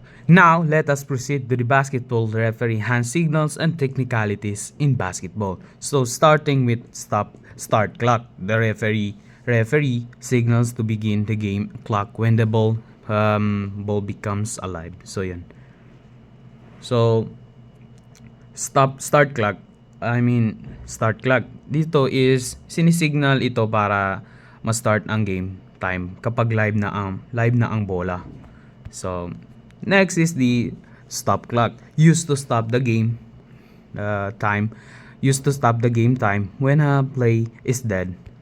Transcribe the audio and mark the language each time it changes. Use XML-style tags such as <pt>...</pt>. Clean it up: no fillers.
<en>Now, let us proceed to the basketball referee hand signals and technicalities in basketball. So, starting with start clock, the referee signals to begin the game clock when the ball becomes alive. So, yan. So, start clock.</en> <tl>Dito is sinisignal ito para ma-start ang game time kapag live na ang bola.</tl> <en>So, next is the stop clock, used to stop the game time, used to stop the game time when a play is dead.</en>